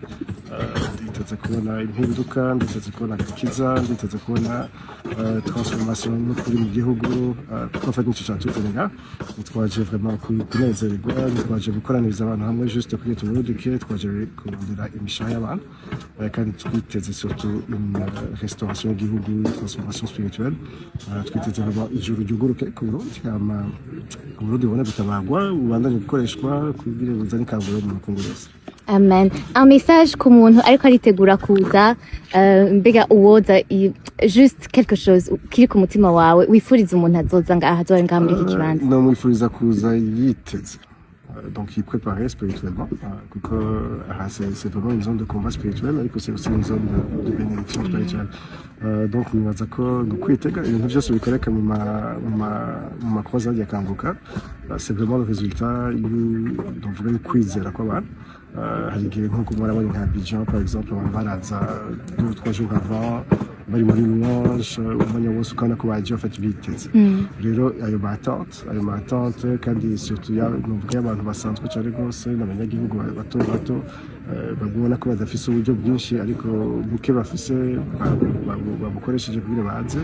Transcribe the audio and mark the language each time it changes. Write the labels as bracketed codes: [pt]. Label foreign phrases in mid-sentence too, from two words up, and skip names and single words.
[rn] Nditeze kubona impinduka, nditeze kubona agakiza, nditeze kubona transformation n'ukuri mu gihugu kuko mfata n'icyo cyatuzanye nga twaje vraiment kunezerwa, twaje gukoraniriza abantu hamwe juste kugira tubuduke, twaje kurondera imishahara y'abantu kandi twiteze [fr] surtout une restauration [rn] y'igihugu, [fr] transformation spirituelle. [rn] Twiteze vraiment ijuru ryuguruke ku Burundi, Burundi ubone gutabagwa ubandanye gukoreshwa kugira buzane kanguro mu bukungu bwose. Amen. [fr] Un message [rn] ku muntu ariko aritegura kuza mbega uwoza [fr] juste quelque chose [rn] kiri ku mutima wawe wifuriza umuntu azoza ngaha azora ngaha muri iki kibanza? No mwifuriza kuza yiteze. [fr] Donc il préparait spirituellement, c'est vraiment une zone de combat spirituel, ariko c'est aussi une zone de bénédiction spirituelle. [rn] Donc nibaza ko kwitega ibintu byose bikoreka mu ma croisade ya Kanguka, [fr] c'est vraiment le résultat [rn] y'uvuga kwizera kw'abantu. Hari igihe nk'uko murabona nka Abidjan [fr] par exemple, [rn] abantu baraza [fr] 2 ou 3 jours avant, [rn] bari muri louange, umwanya wose ukabona ko bagiye bafata biteze. Rero ayo matante kandi surtout n'uvuga y'abantu basanzwe cyane rwose n'abanyagihugu bato babona ko badafise uburyo bwinshi, ariko buke bafise babukoresheje kugira baze.